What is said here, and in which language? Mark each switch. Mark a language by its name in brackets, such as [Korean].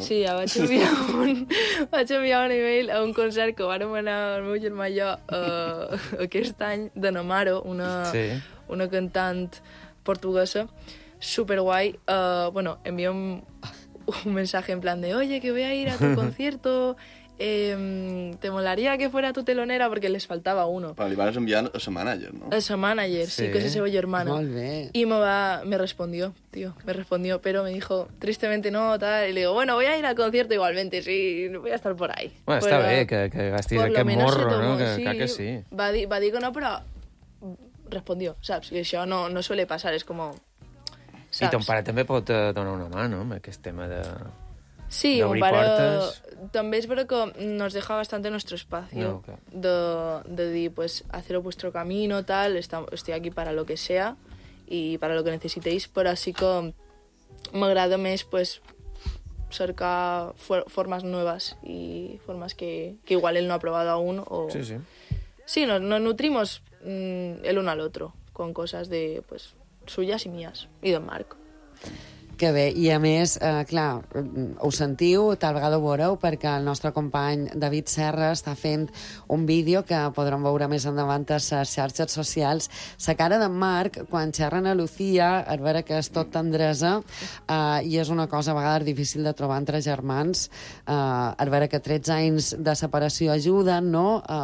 [Catalan] Sí, ja vaig enviar un email a un concert que vam anar al meu germà i jo aquest any, de Namaro, una cantant portuguesa, superguai. [Spanish] Bueno, envia un mensaje en plan de oye, que voy a ir a tu concierto, te molaría que fuera tu telonera, porque les faltaba uno. [Catalan] Però li vas enviar a sa manager, no? A sa manager, sí, que és la seva germana. Molt bé. [Spanish] I me respondió, però me dijo tristemente no, tal, i li digo, bueno, voy a ir al concierto igualmente, sí, voy a estar por ahí. [Catalan] Bueno, però, està bé que gastis aquest morro, no? Que sí. Va dir que no, però [Spanish] respondió, [Catalan] saps? I això no, [Spanish] no suele pasar, [Catalan] és com... Saps? I ton pare també pot donar una mà, no?, amb aquest tema de... [Spanish] Sí, mon pare també és vero que nos deja bastante nuestro espacio, no, okay, de dir, pues, hacer vuestro camino, tal, estoy aquí para lo que sea y para lo que necesitéis, pero así que [Catalan] m'agrada més, pues, cercar formes noves i formes que igual ell no ha provat aún [Spanish] o... Sí, sí. Sí, nos nutrimos el uno al otro con cosas de, pues, suyas y mías y don Marc. [Catalan] Que bé, i a més, clar, ho sentiu, tal vegada ho veureu, perquè el nostre company David Serra està fent un vídeo que podrem veure més endavant a les xarxes socials. La cara d'en Marc, quan xerren a Lucía, a veure que és tot tendresa, i és una cosa a vegades difícil de trobar entre germans, a veure que 13 anys de separació ajuden, no?